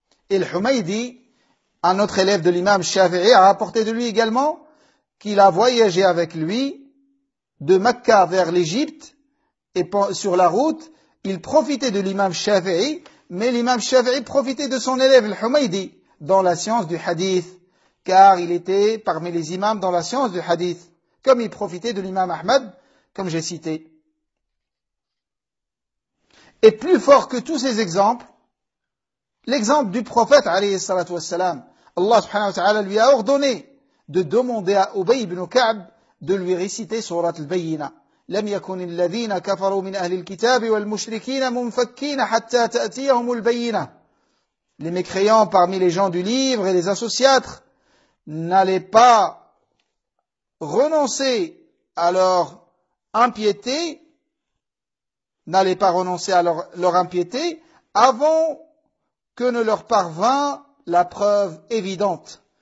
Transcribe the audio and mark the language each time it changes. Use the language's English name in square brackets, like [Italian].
[French] Et le Humaydi, un autre élève de l'imam Shafi'i, a rapporté de lui également qu'il a voyagé avec lui de Mecca vers l'Égypte et sur la route, il profitait de l'imam Shafi'i, mais l'imam Shafi'i profitait de son élève, le Humaydi, dans la science du hadith, car il était parmi les imams dans la science du hadith, comme il profitait de l'imam Ahmad, comme j'ai cité. Et plus fort que tous ces exemples, l'exemple du prophète, alayhi salatu wassalam, Allah subhanahu wa ta'ala lui a ordonné de demander à Ubay ibn Ka'b de lui réciter surat al-Bayyinah. [Arabic] لم يكن الذين كفروا من أهل الكتاب والمشركين منفكين حتى تأتيهم البينة. [French] Les mécréants parmi les gens du livre et les associatres n'allaient pas renoncer à leur impiété, n'allaient pas renoncer à leur impiété avant que ne leur parvint la preuve évidente.